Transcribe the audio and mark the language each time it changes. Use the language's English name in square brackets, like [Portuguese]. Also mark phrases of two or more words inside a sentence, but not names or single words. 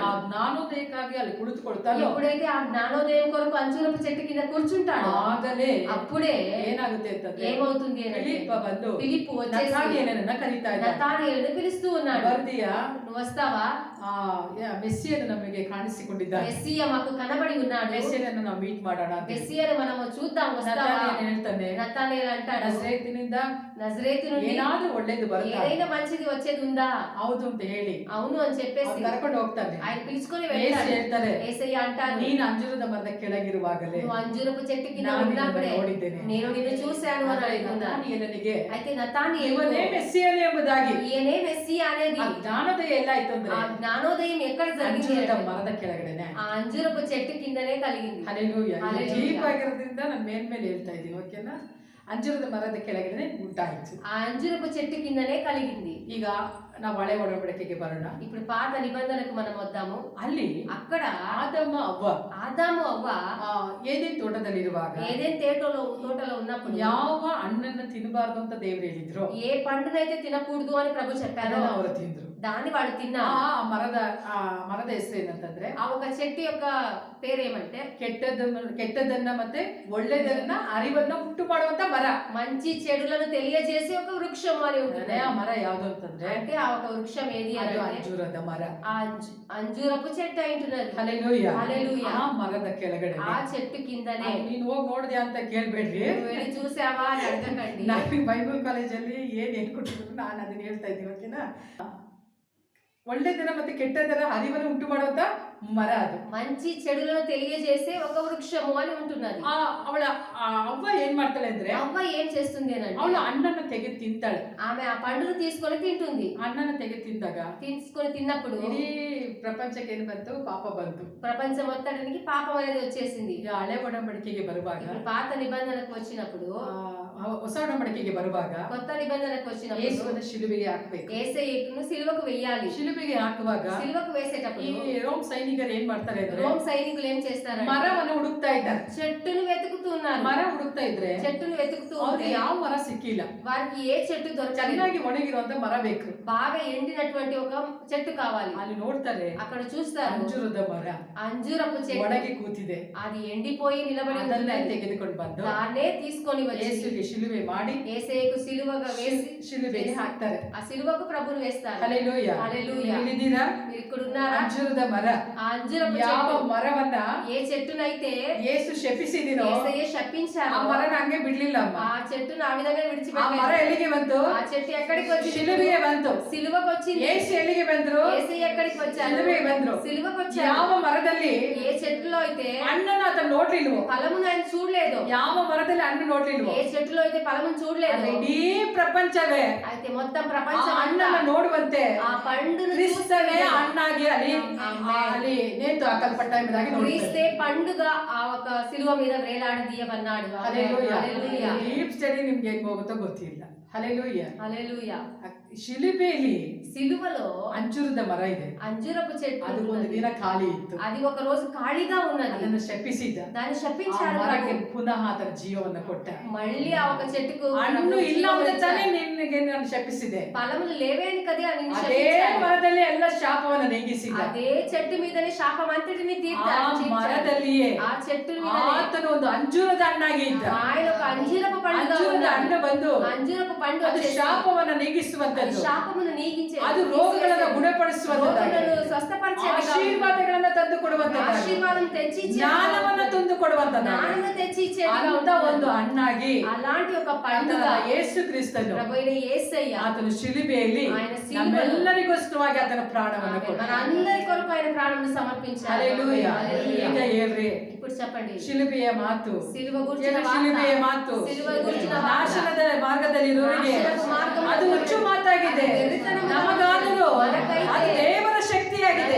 [Kannada] ಆ ಜ್ಞಾನೋದಯಕ್ಕಾಗಿ ಅಲ್ಲಿ ಕುಳಿತುಕೊಳ್ತಾನೋ [Telugu] ఎప్పుడైతే ఆ జ్ఞానోదయం కొరకు అంజూరపు చెట్టు కింద కూర్చుంటాడో [Kannada] ಆಗಲೇ [Telugu] అప్పుడే [Kannada] ಏನಾಗುತ್ತೆ ಅಂತಂದ್ರೆ, [Telugu] ఏమవుతుంది అని [Kannada] ಫಿಲಿಪ್ಪ ಬಂದು [Telugu] ఫిలిప్పు వచ్చేసి [Kannada] ನತಾನಿಯೇಲನನ್ನ ಕರೀತಾ ಇದ್ದಾನೆ. [Telugu] నతానియేలును పిలుస్తూ ఉన్నాడు. [Kannada] ಬರ್ದಿಯಾ, [Telugu] నువ్వు వస్తావా? [Kannada] ಮೆಸ್ಸಿಯನ್ನು ನಮಗೆ ಕಾಣಿಸಿಕೊಂಡಿದ್ದಾನೆ. [Telugu] మెస్సియా మాకు కనబడి ఉన్నాడు. [Kannada] ಮೆಸ್ಸಿಯನ್ನು ನಾವು ಮೀಟ್ ಮಾಡೋಣ ಅಂತ [Telugu] మెస్సియాను మనము చూద్దాం, వస్తావా? [Kannada] ನತಾನಿಯೇಲು ಹೇಳ್ತಾನೆ, [Telugu] నతానియేలు అంటాడు, [Kannada] ನಜರೇತಿನಿಂದ [Telugu] నజరేతు నుండి [Kannada] ಏನಾದ್ರೂ ಒಳ್ಳೇದು ಬರುತ್ತಾ? [Telugu] ఏదైనా మంచిది వచ్చేది ఉందా? [Kannada] ಹೌದು ಅಂತ ಹೇಳಿ [Telugu] అవును అని చెప్పేసి [Kannada] ಅವ್ನು ಕರ್ಕೊಂಡು ಹೋಗ್ತಾನೆ. [Telugu] ఆయన పిలుచుకొని [Kannada] ಯೇಸು [Telugu] వెళ్తాడు. [Kannada] ಹೇಳ್ತಾರೆ, [Telugu] యేసయ్య అంటారు, [Kannada] ನೀನು ಅಂಜೂರದ ಮರದ ಕೆಳಗಿರುವಾಗಲೇ [Telugu] నువ్వు అంజూరపు చెట్టు కింద [Kannada] ನಾನು [Telugu] ఉన్నప్పుడే [Kannada] ನಿನ್ನನ್ನು ನೋಡಿದ್ದೇನೆ. [Telugu] నేను నిన్ను చూశాను అని అంటున్నాడు. [Kannada] ನತಾನಿಯೇಲನಿಗೆ [Telugu] అయితే నతానియేలు [Kannada] ಇವನೇ ಮೆಸ್ಸಿಯನೇ ಎಂಬುದಾಗಿ [Telugu] ఈయనే మెస్సియా అనేది [Kannada] ಆ ಜ್ಞಾನೋದಯ ಎಲ್ಲಾಯ್ತು ಅಂದ್ರೆ [Telugu] ఆ జ్ఞానోదయం ఎక్కడ జరిగింది [Kannada] ಅಂಜೂರದ [Telugu] అంటే, [Kannada] ಮರದ ಕೆಳಗಡೆನೆ. [Telugu] ఆ అంజూరపు చెట్టు కిందనే కలిగింది. [Kannada] ಹಲ್ಲೆಲೂಯಾ. ಹಲ್ಲೆಲೂಯಾ. ಡೀಪ್ ಆಗಿರೋದ್ರಿಂದ ನಾನು ಮೇಲ್ಮೇಲೆ ಹೇಳ್ತಾ ಇದ್ದೀನಿ, ಓಕೆನಾ? ಅಂಜೂರದ ಮರದ ಕೆಳಗಡೆ ಉಂಟಾಯಿತು. [Telugu] ఆ అంజూరపు చెట్టు కిందనే కలిగింది. [Kannada] ಈಗ ನಾವು ಹಳೆ ಒಡಂಬಡಿಕೆಗೆ ಬರೋಣ. [Telugu] ఇప్పుడు పాత నిబంధనకు మనం వద్దాము. [Kannada] ಅಲ್ಲಿ [Telugu] అక్కడ [Kannada] ಆದಮ ಅವ್ವ [Telugu] ఆదాము అవ్వ [Kannada] ಏದೇನ್ ತೋಟದಲ್ಲಿರುವಾಗ [Telugu] ఏదైనా తోటలో ఉన్నప్పుడు [Kannada] ಯಾವ ಹಣ್ಣನ್ನ ತಿನ್ನಬಾರ್ದು ಅಂತ ದೇವ್ರು ಹೇಳಿದ್ರು, [Telugu] ఏ పండునైతే తినకూడదు అని ప్రభు చెప్పారో [Kannada] ಅದನ್ನ ಅವರು ತಿಂದ್ರು. [Telugu] దాన్ని వాళ్ళు [Kannada] ಆ [Telugu] తిన్నారు. [Kannada] ಮರದ ಹೆಸರು ಏನಂತಂದ್ರೆ [Telugu] ఆ ఒక చెట్టు యొక్క పేరేమంటే [Kannada] ಕೆಟ್ಟದನ್ನ ಮತ್ತೆ ಒಳ್ಳೆದನ್ನ ಅರಿವನ್ನ ಉಂಟು ಮಾಡುವಂತ ಮರ. [Telugu] మంచి చెడులను తెలియజేసే ఒక వృక్షం అని ఉంటుంది. [Kannada] ಆ ಮರ ಯಾವ್ದು ಅಂತಂದ್ರೆ [Telugu] అంటే ఆ ఒక వృక్షం ఏది [Kannada] ಅದು [Telugu] అంటే [Kannada] ಅಂಜೂರದ ಮರ. [Telugu] ఆ అంజూరపు చెట్టు అయి ఉంటున్నది. [Kannada] ಹಲ್ಲೆಲೂಯಾ. [Telugu] హల్లెలూయా. [Kannada] ಆ ಮರದ ಕೆಳಗಡೆ [Telugu] ఆ చెట్టు కిందనే [Kannada] ನೀನ್ ಹೋಗಿ ನೋಡಿದ್ಯಾ ಅಂತ ಕೇಳ್ಬೇಡ್ರಿ. [Telugu] నువ్వు వెళ్ళి చూసావా అని అడగకండి. [Kannada] ನಾನು ಬೈಬಲ್ ಕಾಲೇಜಲ್ಲಿ ಏನ್ ಹೇಳ್ಕೊಟ್ಟಿದ್ರು ನಾನು ಅದನ್ನ ಹೇಳ್ತಾ ಇದ್ದೀನಿ, ಓಕೆನಾ? ಒಳ್ಳೆದನ ಮತ್ತೆ ಕೆಟ್ಟದರ ಅರಿವನ್ನು ಉಂಟು ಮಾಡುವಂತ ಮರ ಅದು. [Telugu] మంచి చెడులను తెలియజేసే ఒక వృక్షము అని ఉంటున్నది. [Kannada] ಅವಳ ಅವ್ವ ಏನ್ ಮಾಡ್ತಾಳೆ ಅಂದ್ರೆ [Telugu] అవ్వ ఏం చేస్తుంది అని [Kannada] ಅವಳು [Telugu] అంటే [Kannada] ಹಣ್ಣನ್ನ ತೆಗೆದು ತಿಂತಾಳೆ. [Telugu] ఆమె ఆ పండును తీసుకొని తింటుంది. [Kannada] ಹಣ್ಣನ್ನ ತೆಗೆದು ತಿಂದಾಗ [Telugu] తీసుకొని తిన్నప్పుడు [Kannada] ಇಡೀ ಪ್ರಪಂಚಕ್ಕೆ ಏನ್ ಬಂತು? ಪಾಪ ಬಂತು. [Telugu] ప్రపంచం మొత్తానికి పాపం అనేది వచ్చేసింది. [Kannada] ಈಗ ಹಳೆ ಒಡಂಬಡಿಕೆಗೆ ಬರುವಾಗ, [Telugu] ఇప్పుడు పాత నిబంధనకు వచ్చినప్పుడు, [Kannada] ಹೊಸ ಒಡಂಬಡಿಕೆಗೆ ಬರುವಾಗ [Telugu] కొత్త నిబంధనకు వచ్చినప్పుడు [Kannada] ಯೇಸುವನ್ನು ಶಿಲುಬೆಗೆ ಹಾಕ್ಬೇಕು. [Telugu] యేసయ్యను సిలువకు వెయ్యాలి. [Kannada] ಶಿಲುಬೆಗೆ ಹಾಕುವಾಗ [Telugu] సిలువకు వేసేటప్పుడు [Kannada] ಈ ರೋಮ್ ಸೈನಿಕರು ಏನ್ ಮಾಡ್ತಾರೆ ಅಂದ್ರೆ [Telugu] రోమ్ సైనికులు ఏం చేస్తారంటే [Kannada] ಮರವನ್ನು ಹುಡುಕ್ತಾ ಇದ್ದಾರೆ. [Telugu] చెట్టును వెతుకుతున్నారు. [Kannada] ಮರ ಹುಡುಕ್ತಾ ಇದ್ರೆ [Telugu] చెట్టును వెతుకుతూ [Kannada] ಅವ್ರಿಗೆ [Telugu] ఉంటే [Kannada] ಯಾವ ಮರ ಸಿಕ್ಕಿಲ್ಲ. [Telugu] వారికి ఏ చెట్టు దొరకలేదు. [Kannada] ಚೆನ್ನಾಗಿ ಒಣಗಿರುವಂತ ಮರ ಬೇಕು. [Telugu] బాగా ఎండినటువంటి ఒక చెట్టు కావాలి. [Kannada] ಅಲ್ಲಿ ನೋಡ್ತಾರೆ [Telugu] అక్కడ చూస్తారు [Kannada] ಅಂಜೂರದ ಮರ [Telugu] అంజూరపు చెట్టు [Kannada] ಒಣಗಿ ಕೂತಿದೆ. [Telugu] అది ఎండిపోయి నిలబడి [Kannada] ಅದನ್ನೇ [Telugu] ఉన్నది. [Kannada] ತೆಗೆದುಕೊಂಡು ಬಂದು [Telugu] దాన్నే తీసుకొని వచ్చి [Kannada] ಯೇಸುಗೆ ಶಿಲುಬೆ ಮಾಡಿ [Telugu] యేసయ్యకు సిలువగా వేసి [Kannada] ಶಿಲುಬೆಗೆ ಹಾಕ್ತಾರೆ. [Telugu] ఆ సిలువకు ప్రభువును వేస్తారు. [Kannada] ಹಲ್ಲೆಲೂಯಾ. [Telugu] హల్లెలూయా. [Kannada] ನೀವು ಇದ್ದೀರಾ? [Telugu] మీరు ఇక్కడ ఉన్నారా? [Kannada] ಅಂಜೂರದ ಮರ, [Telugu] ఆ అంజూరపు [Kannada] ಯಾವ [Telugu] చెట్టు [Kannada] ಮರವನ್ನ [Telugu] ఏ చెట్టునైతే [Kannada] ಯೇಸು ಶಪಿಸಿದಿನೋ [Telugu] యేసయ్య [Kannada] ಆ [Telugu] శపించారో [Kannada] ಮರನ ಹಂಗೆ ಬಿಡ್ಲಿಲ್ಲ ಅಮ್ಮ. [Telugu] ఆ చెట్టును ఆ విధంగా [Kannada] ಆ ಮರ [Telugu] విడిచిపెట్టారు. [Kannada] ಎಲ್ಲಿಗೆ ಬಂತು? [Telugu] ఆ చెట్టు ఎక్కడికి వచ్చింది? [Kannada] ಶಿಲುಬೆಗೆ ಬಂತು. [Telugu] సిలువకు వచ్చింది. [Kannada] ಯೇಸು ಎಲ್ಲಿಗೆ ಬಂದ್ರು? [Telugu] యేసయ్య ఎక్కడికి వచ్చారు? [Kannada] ಶಿಲುಬೆಗೆ ಬಂದ್ರು. [Telugu] సిలువకు వచ్చారు. [Kannada] ಯಾವ ಮರದಲ್ಲಿ [Telugu] ఏ చెట్టులో అయితే [Kannada] ಹಣ್ಣನ್ನು ಆತನು ನೋಡ್ಲಿಲ್ವೋ? [Telugu] ఫలమును ఆయన చూడలేదు. [Kannada] ಯಾವ ಮರದಲ್ಲಿ ಹಣ್ಣು ನೋಡ್ಲಿಲ್ವೋ? [Telugu] ఏ చెట్టులో అయితే ఫలమును చూడలేదు. [Kannada] ಆದ್ರೆ ಇಡೀ ಪ್ರಪಂಚವೇ [Telugu] అయితే మొత్తం [Kannada] ಆ [Telugu] ప్రపంచం [Kannada] ಹಣ್ಣನ್ನ ನೋಡುವಂತೆ [Telugu] ఆ పండును [Kannada] ಕ್ರಿಸ್ತವೇ [Telugu] చూస్తే [Kannada] ಹಣ್ಣಾಗಿ ಅಲ್ಲಿ ನೇತು ಹಾಕಲ್ಪಟ್ಟ ಎಂಬುದಾಗಿ [Telugu] క్రీస్తే [Kannada] ನೋಡ್ತಾರೆ. [Telugu] పండుగ ఆ ఒక సిలువ మీద వేలాడదీయబన్నాడు. [Kannada] ಹಲ್ಲೆಲೂಯಾ. [Telugu] హల్లెలూయా. [English] deep study [Kannada] ನಿಮ್ಗೆ ಹೆಂಗ್ ಹೋಗುತ್ತೋ ಗೊತ್ತಿಲ್ಲ. ಹಲ್ಲೆಲೂಯಾ. [Telugu] హల్లెలూయా. [Kannada] ಶಿಲುಬೆಯಲ್ಲಿ [Telugu] సిలువలో [Kannada] ಅಂಜೂರದ ಮರ ಇದೆ. [Telugu] అంజూరపు చెట్టు [Kannada] ಅದು ಒಂದು [Telugu] ఉన్నది. [Kannada] ದಿನ ಖಾಲಿ ಇತ್ತು. [Telugu] అది ఒక రోజు ఖాళీగా ఉన్నది. [Kannada] ಅದನ್ನು ಶಪಿಸಿದ. [Telugu] దాన్ని [Kannada] ಆ [Telugu] శపించాడు. [Kannada] ಮರಕ್ಕೆ [Telugu] ప్రభు. [Kannada] ಪುನಃ ಅದರ ಜೀವವನ್ನು ಕೊಟ್ಟ. [Telugu] మళ్ళీ ఆ ఒక చెట్టుకు [Kannada] ಹಣ್ಣು [Telugu] ప్రభు [Kannada] ಇಲ್ಲ [Telugu] జీవం [Kannada] ಅಂದ್ರೆ ತಾನೇ [Telugu] ఇచ్చాడు. [Kannada] ನಿನಗೆ ನಾನು ಶಪಿಸಿದೆ. [Telugu] ఫలములు లేవేని కదే అని నిన్ను [Kannada] ಅದೇ [Telugu] శపించాడు. [Kannada] ಮರದಲ್ಲಿ ಎಲ್ಲ ಶಾಪವನ್ನು ನೀಗಿಸಿದ. [Telugu] అదే చెట్టు మీదనే శాపం అంతటిని [Kannada] ಆ [Telugu] తీర్చాడు. [Kannada] ಮರದಲ್ಲಿಯೇ [Telugu] ఆ చెట్టు మీదనే [Kannada] ಆತನು ಒಂದು ಅಂಜೂರದ ಹಣ್ಣಾಗಿ ಇದ್ದ. [Telugu] ఆయన ఒక అంజూరపు పండుగ [Kannada] ಅಂಜೂರದ ಹಣ್ಣು ಬಂದು [Telugu] అంజూరపు పండు [Kannada] ಅದು [Telugu] వచ్చేసి [Kannada] ಶಾಪವನ್ನು [Telugu] అది [Kannada] ನೀಗಿಸುವಂತದ್ದು. [Telugu] శాపమును నీగించే [Kannada] ಅದು ರೋಗಗಳನ್ನು ಗುಣಪಡಿಸುವಂತದ್ದಾಗಿ, [Telugu] రోగులను స్వస్థపరిచేది కాదు. [Kannada] ಆಶೀರ್ವಾದಗಳನ್ನು ತಂದು ಕೊಡುವಂತದ್ದಾಗಿ, [Telugu] ఆశీర్వాదం తెచ్చి ఇచ్చేది కాదు. [Kannada] ಜ್ಞಾನವನ್ನು ತಂದು ಕೊಡುವಂತದ್ದಾಗಿ, [Telugu] జ్ఞానము తెచ్చి ఇచ్చేది [Kannada] ಅಂತ [Telugu] కాదు. [Kannada] ಒಂದು ಹಣ್ಣಾಗಿ [Telugu] అలాంటి ఒక పండుగ [Kannada] ಆತನ ಯೇಸು ಕ್ರಿಸ್ತನು [Telugu] ప్రభువైన యేసయ్య [Kannada] ಆತನು ಶಿಲುಬೆಯಲ್ಲಿ [Telugu] ఆయన సిలువలో [Kannada] ನಮ್ಮೆಲ್ಲರಿಗೋಸ್ಕರವಾಗಿ ಆತನ ಪ್ರಾಣವನ್ನು ಕೊಟ್ಟ. [Telugu] మనందరి కొరకు ఆయన ప్రాణమును సమర్పించారు. [Kannada] ಹಲ್ಲೆಲೂಯಾ. [Telugu] హల్లెలూయా. [Kannada] ಈಗ ಹೇಳ್ರಿ, [Telugu] ఇప్పుడు చెప్పండి. [Kannada] ಶಿಲುಬೆಯ ಮಾತು, [Telugu] సిలువ గురించిన [Kannada] ಏನು ಶಿಲುಬೆಯ ಮಾತು, [Telugu] సిలువ గురించిన వార్త. [Kannada] ನಾಶನದ ಮಾರ್ಗದಲ್ಲಿರುವವರಿಗೆ ನಾಶನದ ಮಾರ್ಗದಲ್ಲಿ ಅದು ಹುಚ್ಚು ಮಾತಾಗಿದೆ. ಅದು ಬೆರೆತನ ನಮಗಾದರೂ [Telugu] మనకైతే [Kannada] ಅದು ದೇವರ ಶಕ್ತಿಯಾಗಿದೆ.